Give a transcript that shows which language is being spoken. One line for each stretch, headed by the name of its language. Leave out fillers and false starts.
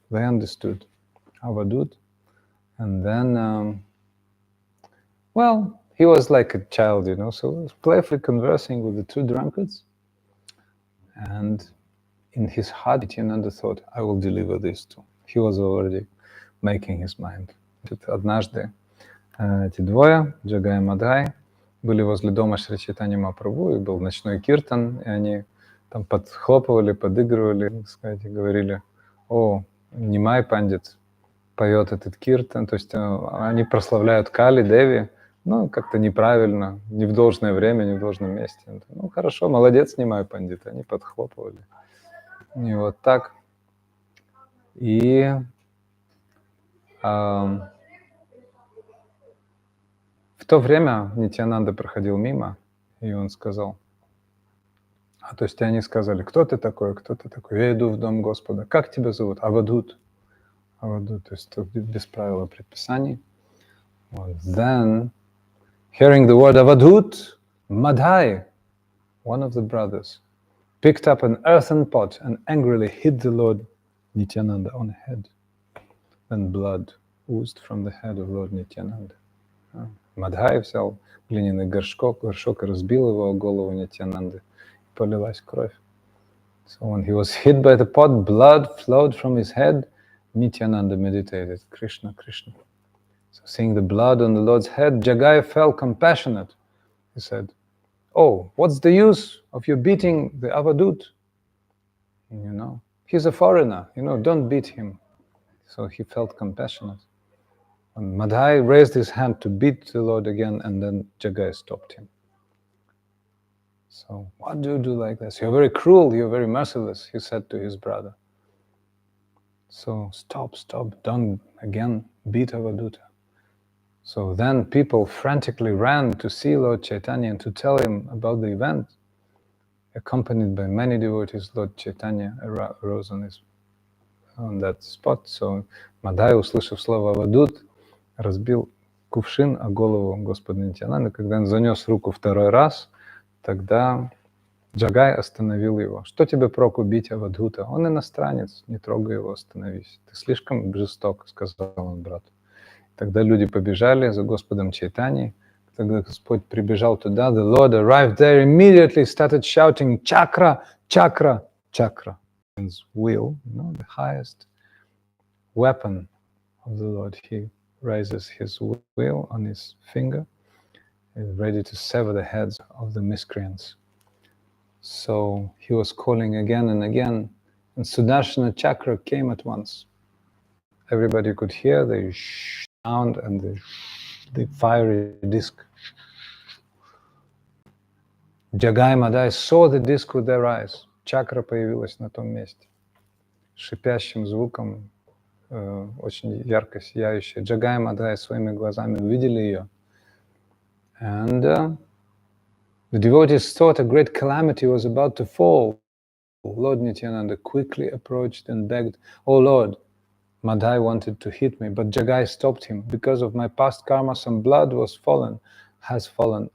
English: They understood Avadut. And then, well, he was like a child, you know, so he was playfully conversing with the two drunkards. And in his heart, Nityananda thought, I will deliver these two. He was already making his mind.
Russian: Однажды эти двое, Джагай и Мадхай, были возле дома Шри Чайтаньи Махапрабху, и был ночной киртан, и они там подхлопывали, подыгрывали, так сказать, и говорили, о, Нимай Пандит поет этот киртан, то есть они прославляют Кали, Деви, ну, как-то неправильно, не в должное время, не в должном месте. Ну, хорошо, молодец, Нимай Пандит, они подхлопывали. И вот так. И в то время Нитьянанда проходил мимо, и он сказал, то есть они сказали, кто ты такой, кто ты такой? Я иду в дом Господа. Как тебя зовут? Авадут. Авадут, то есть без правил и предписаний.
English: Then, hearing the word Avadut, Madhai, one of the brothers, picked up an earthen pot and angrily hit the Lord Nityananda on the head. Then blood oozed from the head of Lord Nityananda.
Russian: Мадхай взял глиняный горшок и разбил его о голову Нитьянанды. Полилась кровь.
English: So when he was hit by the pot, blood flowed from his head. Nityananda meditated, Krishna, Krishna. So seeing the blood on the Lord's head, Jagai felt compassionate. He said, oh, what's the use of you beating the Avadut? You know, he's a foreigner, you know, don't beat him. So he felt compassionate. And Madhai raised his hand to beat the Lord again, and then Jagai stopped him. So, what do you do like this? You're very cruel, you're very merciless, he said to his brother. So, stop, don't again beat Avaduta. So then people frantically ran to see Lord Chaitanya and to tell him about the event. Accompanied by many devotees, Lord Chaitanya arose on that spot.
Russian: So Мадхай, услышав слово Авадут, разбил кувшин о голову Господа Нитьянанды. Когда он занес руку второй раз, тогда Джагай остановил его. Что тебе проку бить Авадхута? Он иностранец, не трогай его, остановись. Ты слишком жесток, сказал он брату. Тогда люди побежали за Господом Чайтаньей. Когда Господь прибежал туда,
English: the Lord arrived there, immediately started shouting, Chakra, Chakra, Chakra. Means wheel, you know, the highest weapon of the Lord. He raises his wheel on his finger, is ready to sever the heads of the miscreants. So he was calling again and again, and Sudarshana Chakra came at once. Everybody could hear the sound and the fiery disc. Jagai and Madhai saw the disc with their eyes.
Russian: Чакра появилась на том месте. Шипящим звуком, очень ярко сияющая. Jagai and Madhai своими глазами увидели ее.
English: And the devotees thought a great calamity was about to fall. Lord Nityananda quickly approached and begged, "Oh Lord, Madhai wanted to hit me, but Jagai stopped him. Because of my past karma, some blood has fallen.